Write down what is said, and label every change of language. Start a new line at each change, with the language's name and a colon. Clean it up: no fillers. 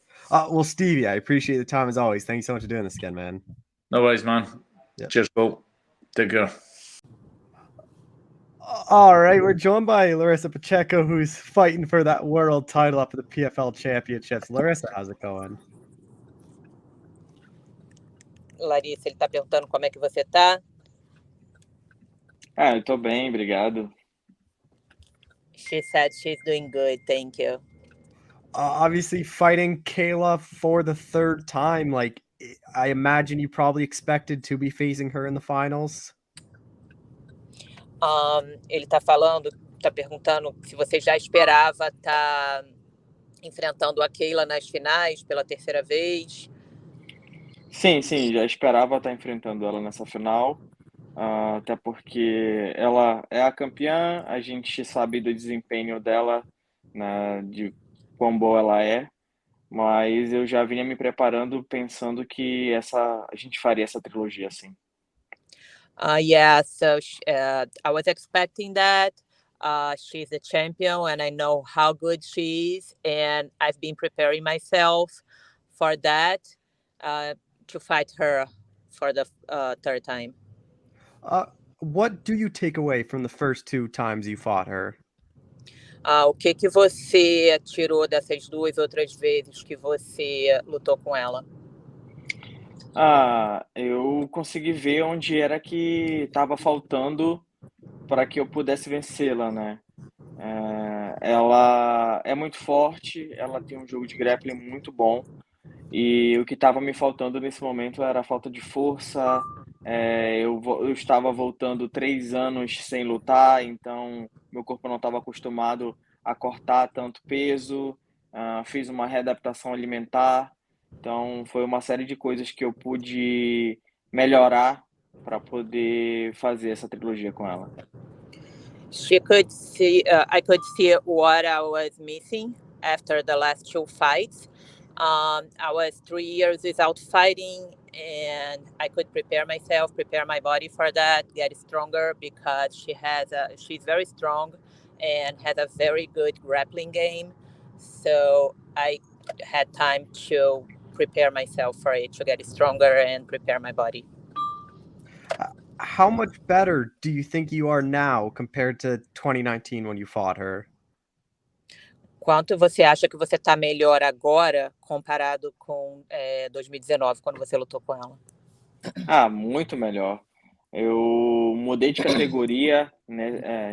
English: Well, Stevie, I appreciate the time as always. Thanks so much for doing this again, man. No worries, man. Yep. Cheers, Cole. Take care. All right, we're joined by Larissa Pacheco, who's fighting for that world title up at the PFL Championships. Larissa, how's it going?
Portuguese: Larissa, ele está perguntando como é que você tá. Eu tô bem, obrigado.
English: She said she's doing good, thank you. Obviously, fighting Kayla for the 3rd time, like I imagine you probably expected to be facing her in the finals.
Portuguese: Ele está perguntando se você já esperava estar enfrentando a Kayla nas finais pela 3ª vez. Sim, já esperava estar enfrentando ela nessa final, até porque ela é a campeã, a gente sabe do desempenho dela, né, de quão boa ela é, mas eu já vinha me preparando pensando que a gente faria essa trilogia assim.
English: So I was expecting that. She's a champion and I know how good she is, and I've been preparing myself for that, to fight her for the 3rd time. What do you take away from the first 2 times you fought her?
Portuguese: O que você tirou dessas 2 outras vezes que você lutou com ela? Eu consegui ver onde era que estava faltando para que eu pudesse vencê-la, né? Ela é muito forte, ela tem um jogo de grappling muito bom, e o que estava me faltando nesse momento era a falta de força. Eu estava voltando 3 anos sem lutar, então meu corpo não estava acostumado a cortar tanto peso, fiz uma readaptação alimentar, então foi uma série de coisas que eu pude melhorar para poder fazer essa trilogia com ela.
English: I could see what I was missing after the last 2 fights. I was 3 years without fighting, and I could prepare myself, prepare my body for that, get stronger, because she's very strong and has a very good grappling game. So I had time to prepare myself for it, to get stronger and prepare my body. How much better do you think you are now compared to 2019 when you fought her?
Portuguese: Quanto você acha que você está melhor agora comparado com 2019, quando você lutou com ela? Muito melhor. Eu mudei de categoria, né?